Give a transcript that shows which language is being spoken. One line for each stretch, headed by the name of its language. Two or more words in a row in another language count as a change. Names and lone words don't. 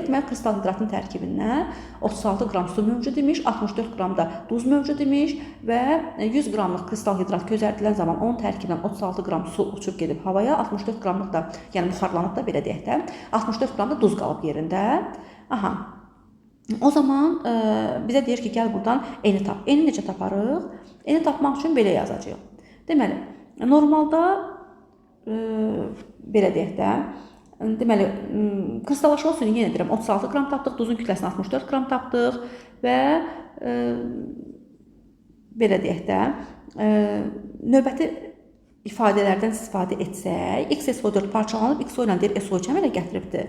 Azerbaijani: Deməli, kristal hidratın tərkibindən 36 qram su mövcud imiş, 64 qram da duz mövcud imiş və 100 qramlıq kristal hidrat közərdilən zaman onun tərkibindən 36 qram su uçub gedib havaya, 64 qramlıq da, yəni buxarlanıb da belə deyək də, 64 qram da duz qalıb yerində. O zaman bizə deyir ki, gəl buradan N-i tap. N-i necə taparıq? N-i tapmaq üçün belə yazacağıq. Deməli, normalda belə deyək də, deməli, kristallaşma suyunu yenə deyirəm, 36 qram tapdıq, duzun kütləsini 64 qram tapdıq və belə deyək də, növbəti ifadələrdən istifadə etsək, XSO4 parçalanıb XO ilə deyir SO2 əmələ gətiribdir.